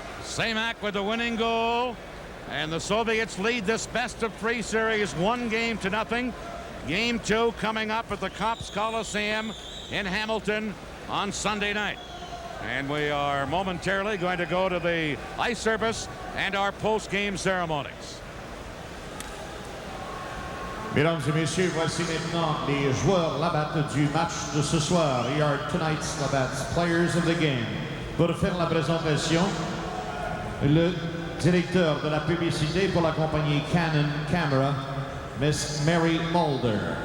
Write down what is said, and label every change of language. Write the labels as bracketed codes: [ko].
[en] Semak with the winning goal, and the Soviets lead this best-of-3 series 1-0. Game 2 coming up at the Copps Coliseum in Hamilton on Sunday night. And we are momentarily going to go to the ice surface and our post-game ceremonies. [fr] Mesdames et messieurs, voici maintenant les joueurs Labatt du match de ce soir. [en] Here are tonight's Labatt's players of the game. [fr] Pour faire la présentation, le directeur de la publicité pour la compagnie Canon Camera, Miss Mary Mulder.